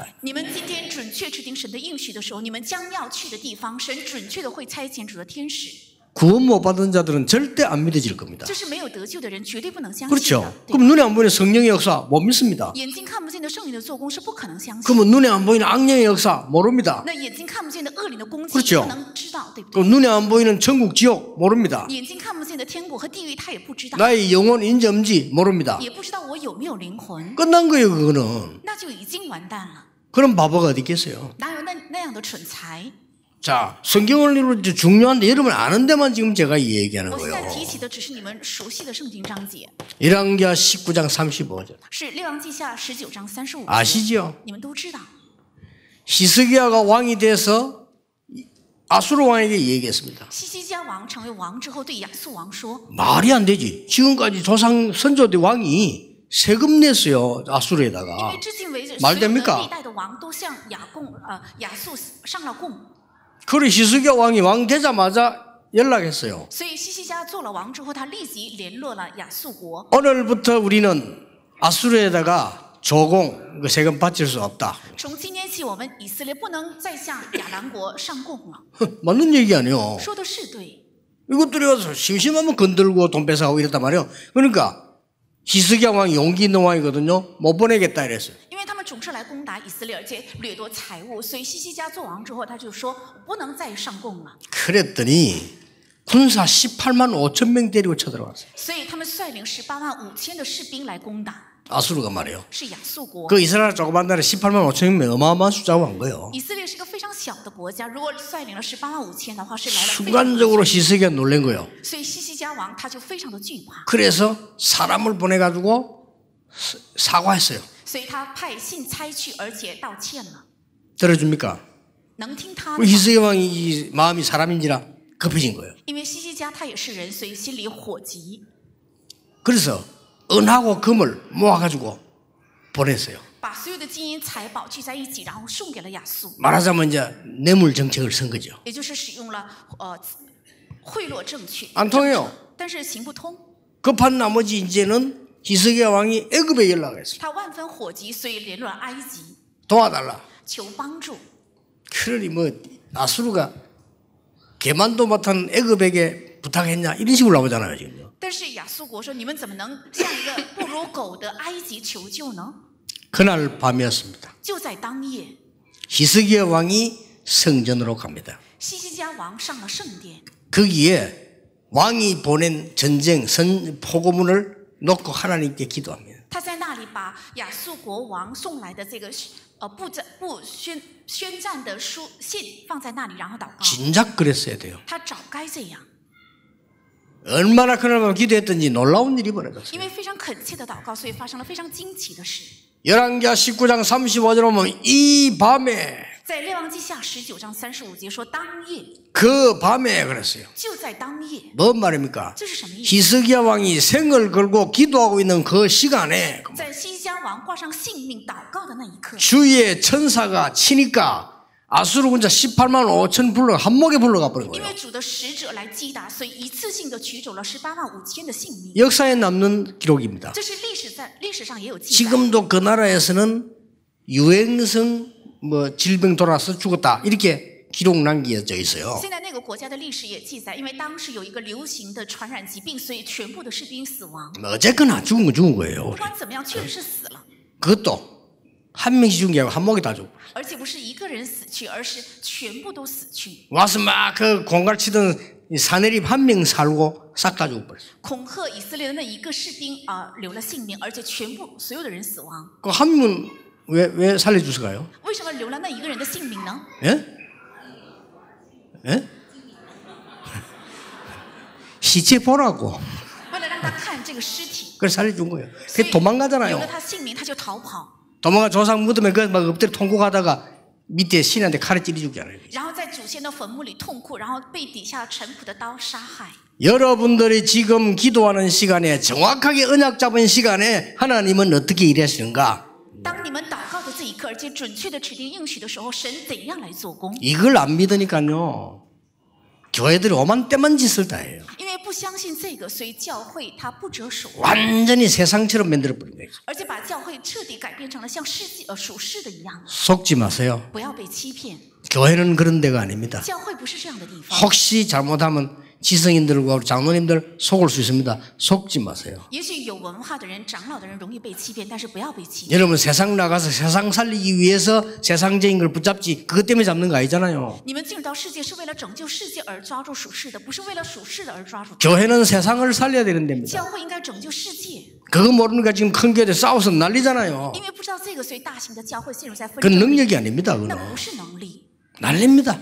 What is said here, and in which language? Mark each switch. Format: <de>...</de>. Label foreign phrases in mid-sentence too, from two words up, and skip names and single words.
<zh>你们今天准确制定神的应许的时候，你们将要去的地方，神准确的会差遣主的天使。</zh> <ko>구원 못 받은 자들은 절대 안 믿어질 겁니다.</ko> <zh>这是没有得救的人绝对不能相信</zh> <ko>그렇죠.</ko> <zh>的。对</zh> <ko>그럼 눈에 안 보이는 성령의 역사 못 믿습니다.</ko> <zh>眼睛看不见的圣灵的做工是不可能相信。</zh> <ko>그러면 눈에 안 보이는 악령의 역사 모릅니다.</ko> <zh>那眼睛看不见的恶灵的攻击</zh> <ko>그렇죠</ko> <zh>不能知道，对不对？</zh> <ko>그럼 눈에 안 보이는 천국 지옥 모릅니다.</ko> <zh>眼睛看不见的天国和地狱他也不知道，</zh> <ko>나의 영혼 인지 없는지 모릅니다.</ko> <zh>也不知道我有没有灵魂，</zh> <ko>끝난 거예요 그거는.</ko> <zh>那就已经完蛋了。</zh> <ko>그런 바보가 어디 있겠어요.</ko> <zh>哪有那样的蠢材？</zh> <ko>자, 성경을 이루어 중요한데 여러분 아는 데만 지금 제가 얘기하는</ko> <zh>我现在</zh> <ko>거예요.</ko> <zh>提起的只是你们熟悉的圣经章节，</zh> <ko>열왕기하 19장 35절</ko> <zh>是列王记下19章35节，</zh> <ko>아시죠?</ko> <zh>你们都知道。</zh> <ko>히스기야가 왕이 돼서 아수르 왕에게 얘기했습니다.</ko> <zh>西西家王成为王之后，对亚述王说</zh> <ko>말이 안 되지. 지금까지 조상 선조대 왕이 세금 냈어요 ：“</ko> <zh>因</zh> <ko>아수르에다가.</ko> <zh>为至今为止，</zh> <ko>말</ko> <zh>所有的</zh> <ko>됩니까?</ko> <zh>历代的王都向亚述上了贡，</zh> <ko>그래 히스기야 왕이 왕 되자마자 연락했어요.</ko> <zh>所以西西家做了王之后，他立即联络了亚述国。</zh> <ko>오늘부터 우리는 아수르에다가 조공 그 세금 바칠 수 없다.</ko> <zh>从今天起，我们以色列不能再向亚兰国上贡了。</zh> <ko>맞는 얘기 아니에요.</ko> <zh>说的是对，</zh> <ko>이것들이 와서 심심하면 건들고 돈 뺏어가고 이랬단 말이에요. 그러니까 히스기야 왕이 용기 있는 왕이거든요. 못 보내겠다 이랬어요.</ko> <zh>因为他们总是来攻打以色列，而且掠夺财物，所以西西家做王之后，他就说不能再上贡了。</zh> <ko>그랬더니 군사 18만 5천 명 데리고 쳐들어왔어요.</ko> <zh>所以他们率领18万5千的士兵来攻打，</zh> <ko>아수르가 말이에요.</ko> <zh>是亚述国。</zh> <ko>그 이스라엘 조그만 나라에 18만 5천 명 어마어마한 숫자가 온 거예요.</ko> <zh>以色列是个非常小的国家，如果率领了18万5千的话，是来了非常多的</zh> <ko>순간적으로 히스기야 놀란 거예요.</ko> <zh>所以西西家王他就非常的惧怕，</zh> <ko>그래서 사람을 보내가지고 사과했어요.</ko> <zh>所以他派信差去，而且道歉了。</zh> <ko>들어줍니까?</ko> <zh>能听他的</zh> <ko>우리</ko> <zh>吗？</zh> <ko>히스기야 왕이 마음이 사람인지라 급해진 거예요.</ko> <zh>因为西西家他也是人，所以心里火急，</zh> <ko>그래서 은하고 금을 모아가지고 보냈어요.</ko> <zh>把所有的金银财宝聚在一起，然后送给了亚述，</zh> <ko>말하자면 이제 뇌물 정책을 쓴 거죠.</ko> <zh>也就是使用了贿赂政权。</zh> <ko>안 통해요.</ko> <zh>但是行不通，</zh> <ko>급한 나머지 이제는 히스기야 왕이 애굽에 연락했어요.</ko> <zh>他万分火急，所以联络了埃及，</zh> <ko>도와달라.</ko> <zh>求帮助。</zh> <ko>그러니 뭐 아수르가 개만도 못한 애굽에게 부탁했냐 이런 식으로 나오잖아요 지금.</ko> <zh>但是亚述国说：“你们怎么能向一个不如狗的埃及求救呢？”</zh> <ko>그날 밤이었습니다.</ko> <zh>就在当夜，</zh> <ko>히스기야 왕이 성전으로 갑니다.</ko> <zh>西西家王上了圣殿，</zh> <ko>거기에 왕이 보낸 전쟁 포고문을 놓고 하나님께 기도합니다.</ko> <zh>他在那里把亚述国王送来的这个宣战的信放在那里，然后祷告。</zh> <ko>진작 그랬어야 돼요.</ko> <zh>他早该这样，</zh> <ko>얼마나 그날만 기도했던지 놀라운 일이</ko> <zh>因</zh> <ko>벌어졌어요.</ko> <zh>为非常恳切的祷告，所以发生了非常惊奇的事。</zh> <ko>열왕기하 19장 35절 보면 이 밤에</ko> <zh>在列王记下19章35节说：“当夜，</zh> <ko>그 밤에 그랬어요.</ko> <zh>就在当夜。</zh> <ko>뭔 말입니까?</ko> <zh>这是什么意思？</zh> <ko>히스기야 왕이 생을 걸고 기도하고 있는 그 시간에</ko> <zh>在西西家王挂上性命祷告的那一刻，</zh> <ko>주위에 천사가 치니까 아수르 군자 18만 5천 불러 한목에 불러가 버린</ko> <zh>因</zh> <ko>거예요.</ko> <zh>为主的使者来击打，所以一次性的取走了18万5千的性命。</zh> <ko>역사에 남는 기록입니다.</ko> <zh>这是历史上也有记载。</zh> <ko>지금도 그 나라에서는 유행성 질병 돌아서 죽었다 이렇게 기록 남겨져 있어요.</ko> <zh>现在那个国家的历史也记载，因为当时有一个流行的传染疾病，所以全部的士兵死亡。</zh> <ko>어쨌거나 죽은 건 죽은 거예요.</ko> <zh>不管怎么样，确实是死了，</zh> <ko>그것도 한 명씩 죽은 게 아니고 한목에 다 죽고</ko> <zh>而且不是一个人死去，而是全部都死去，</zh> <ko>와서 막 그 공갈치던 사내립 한 명 살고 싹 다 죽어버렸어요.</ko> <zh>恐吓以色列的那一个士兵留了性命，而且全部所有的人死亡。</zh> <ko>그 한 명은 왜 살려주실까요?</ko> <zh>为什么留了那一个人的性命呢？</zh> <ko>예? 예? 시체 보라고.</ko> <zh>为了让他看这个尸体，</zh> <ko>그래서 살려준 거예요.</ko> <zh>所</zh> <ko>그</ko> <zh>以</zh> <ko>도망가잖아요.</ko> <zh>留了他性命，他就逃跑。</zh> <ko>도망가 조상 무덤에 그 막 엎드려 통곡하다가 밑에 신한테 칼에 찌르 죽잖아요.</ko> <zh>然后在祖先的坟墓里痛哭，然后被底下臣仆的刀杀害。</zh> <ko>여러분들이 지금 기도하는 시간에 정확하게 언약 잡은 시간에 하나님은 어떻게 일하시는가? 当你们祷告的这一刻，而且准确的指定应许的时候，神怎样来做工？ 이걸 안 믿으니까요. 교회들이 오만 때만 짓을 다 해요.</ko> <zh>因为不相信这个，所以教会它不折手，</zh> <ko>완전히 세상처럼 만들어버린 거예요.</ko> <zh>而且把教会彻底改变成了像属世的一样。</zh> <ko>속지 마세요.</ko> <zh>不要被欺骗，</zh> <ko>교회는 그런 데가 아닙니다.</ko> <zh>教会不是这样的地方。</zh> <ko>혹시 잘못하면 지성인들과 장로님들 속을 수 있습니다. 속지 마세요.</ko> <zh>也许有文化的人、长老的人容易被欺骗，但是不要被欺骗。</zh> <ko>여러분 세상 나가서 세상 살리기 위해서 세상적인 걸 붙잡지 그것 때문에 잡는 거 아니잖아요.</ko> <zh>你们进入到世界是为了拯救世界而抓住属世的，不是为了属世的而抓住。</zh> <ko>교회는 세상을 살려야 되는 데입니다.</ko> <zh>教会应该拯救世界，</zh> <ko>그거 모르니까 지금 큰 교회 싸워서 난리잖아요.</ko> <zh>因为不知道这个，所以大型的教会陷入在纷</zh> <ko>그</ko> <zh>争里。</zh> <ko>능력이 아닙니다.</ko> <zh>那</zh> <ko>그거는</ko> <zh>不是能力，</zh> <ko>난립니다.</ko>